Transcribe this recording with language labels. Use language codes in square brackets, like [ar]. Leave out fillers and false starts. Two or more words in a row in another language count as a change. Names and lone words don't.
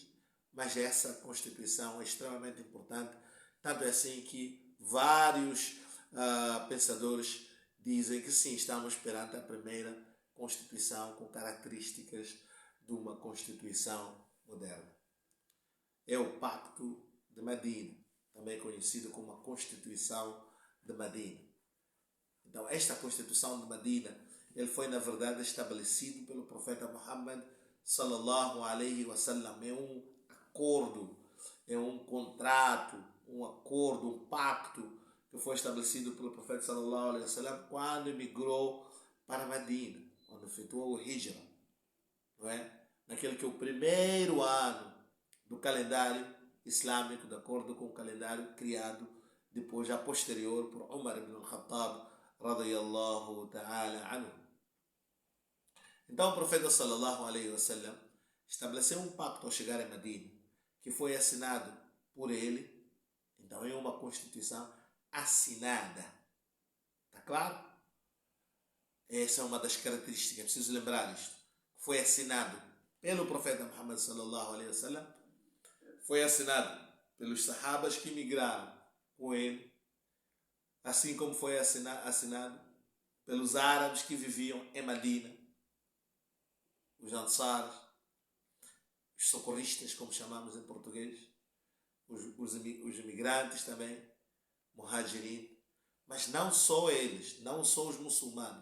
[pt] Mas essa Constituição é extremamente importante, tanto é assim que vários pensadores dizem que sim, estamos perante a primeira Constituição com características de uma Constituição moderna. É o Pacto de Medina, também conhecido como a Constituição de Medina. Então, esta Constituição de Medina, ele foi na verdade estabelecido pelo profeta Muhammad [ar] صلى الله عليه وسلم. [pt] É um acordo, é um contrato, um acordo, um pacto que foi estabelecido pelo profeta [ar] صلى الله عليه وسلم [pt] quando emigrou para Medina, quando efetuou o Hijra, não é? Naquele que é o primeiro ano do calendário islâmico, de acordo com o calendário criado depois, já posterior, por Umar ibn al-Khattab [ar] رضي الله تعالى عنه. [pt] Então o profeta [ar] صلى الله عليه وسلم [pt] estabeleceu um pacto ao chegar a Medina, que foi assinado por ele. Então é uma Constituição assinada. Está claro? Essa é uma das características, é preciso lembrar isto. Foi assinado pelo profeta Muhammad [ar] صلى الله عليه وسلم, [pt] foi assinado pelos sahabas que migraram com ele, assim como foi assinado pelos árabes que viviam em Medina, os Ansares, os socorristas, como chamamos em português, os imigrantes também, Muhajirin, mas não só eles, não só os muçulmanos.